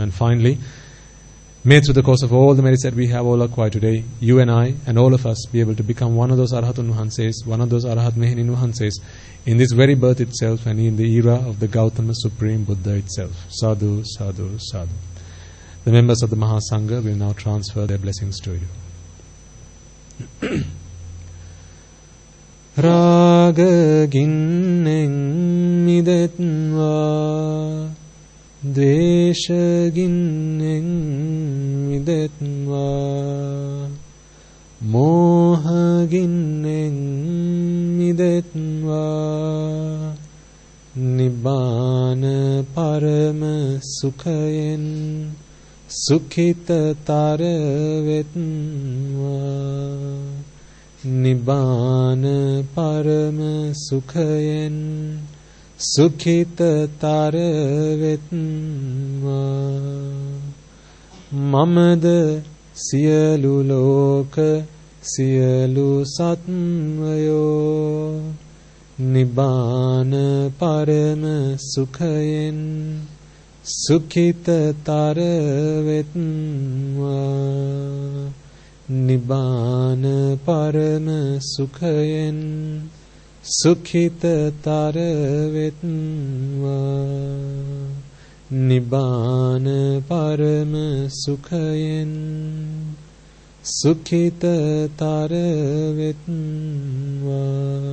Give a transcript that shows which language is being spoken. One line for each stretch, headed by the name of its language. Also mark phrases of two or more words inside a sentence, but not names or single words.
English: And finally, may through the course of all the merits that we have all acquired today, you and I and all of us be able to become one of those Arahatun Nuhanses, one of those Arahat Mehini Nuhanses, in this very birth itself and in the era of the Gautama Supreme Buddha itself.
Pali: Sadhu, sadhu, sadhu.
English: The members of the Mahasangha will now transfer their blessings to you.
Sinhala: රාග ගින්නෙන් මිදෙත්වා, ද්වේෂ ගින්නෙන් මිදෙත්වා, මෝහ ගින්නෙන් මිදෙත්වා, නිබ්බාන පරම සුඛයෙන් සුඛිත තර වෙත්වා, නිබ්බාන පරම සුඛයෙන් සුඛිත තර වෙත්වා, මමද සියලු ලෝක සියලු සත්වයෝ නිබ්බාන පරම සුඛයෙන් සුඛිතතර වෙත්වා නිබ්බාන පරම සුඛයෙන් සුඛිතතර වෙත්වා නිබ්බාන පරම සුඛයෙන් සුඛිතතර වෙත්වා.